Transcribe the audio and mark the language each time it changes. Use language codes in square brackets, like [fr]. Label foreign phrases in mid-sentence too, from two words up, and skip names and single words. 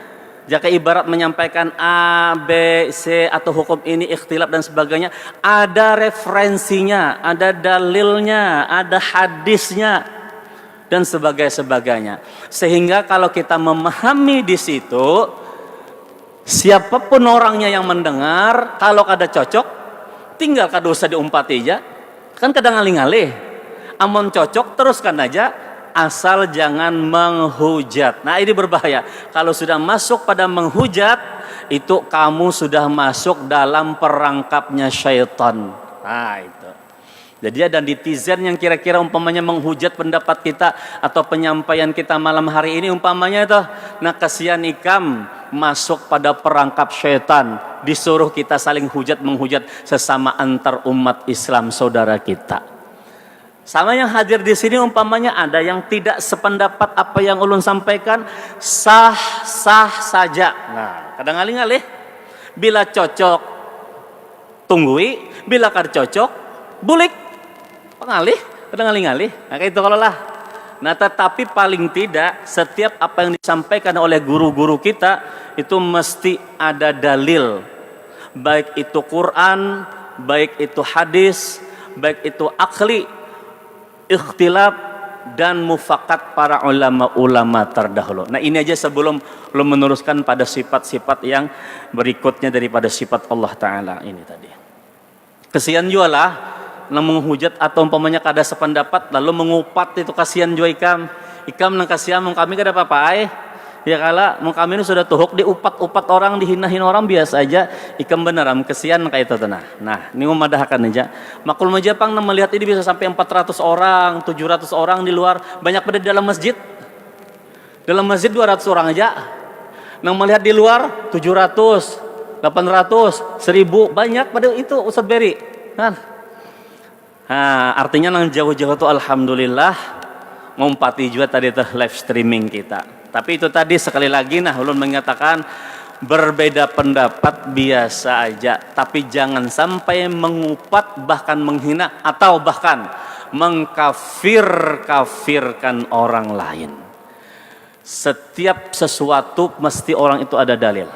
[id] Jika ibarat menyampaikan A, B, C atau hukum ini ikhtilaf dan sebagainya, ada referensinya, ada dalilnya, ada hadisnya dan sebagainya. Sehingga kalau kita memahami di situ, siapapun orangnya yang mendengar, kalau kada cocok, [bjn] tinggal kada usah diumpati aja. Kan kadang ngalih-ngalih. Amun cocok teruskan aja. [id] Asal jangan menghujat. Nah ini berbahaya. Kalau sudah masuk pada menghujat, itu kamu sudah masuk dalam perangkapnya syaitan. Nah itu. Jadi ada netizen yang kira-kira umpamanya menghujat pendapat kita atau penyampaian kita malam hari ini umpamanya itu, [bjn] nah kasihan ikam [id] masuk pada perangkap syaitan, disuruh kita saling menghujat sesama antar umat Islam saudara kita. Sama yang hadir di sini umpamanya ada yang tidak sependapat apa yang ulun sampaikan, sah-sah saja. [bjn] Nah, kadang ngalih-ngalih, bila cocok tunggui, bila kar cocok bulik. Pengalih, kadang ngalih-ngalih. Nah, kayak itu kalau lah. [id] Nah, tetapi paling tidak setiap apa yang disampaikan oleh guru-guru kita itu mesti ada dalil. Baik itu Quran, baik itu hadis, baik itu akli, ikhtilaf dan mufakat para ulama-ulama terdahulu. Nah, ini aja sebelum meneruskan pada sifat-sifat yang berikutnya daripada sifat Allah Ta'ala ini tadi. [bjn] Kesian juga lah nang menghujat atau umpamanya kada sependapat lalu mengupat, itu kasihan juga ikam nang kasihan mong kami kada apa-apa ya kala mong kami ini sudah tuhuk diupat-upat orang, dihina-hina orang biasa aja, ikam beneran kesihan kayak itu nah ini memadahkan aja makul majapang nang melihat ini bisa sampai 400 orang 700 orang di luar, banyak pada di dalam masjid 200 orang aja nang melihat di luar 700 800 1000 banyak pada itu Ustaz Beri kan. Nah, artinya nang jauh-jauh itu alhamdulillah ngumpati juga tadi [en] live streaming [bjn] kita. [id] Tapi itu tadi sekali lagi ulun mengatakan berbeda pendapat biasa aja, tapi jangan sampai mengupat bahkan menghina atau bahkan mengkafirkan orang lain. Setiap sesuatu mesti orang itu ada dalil.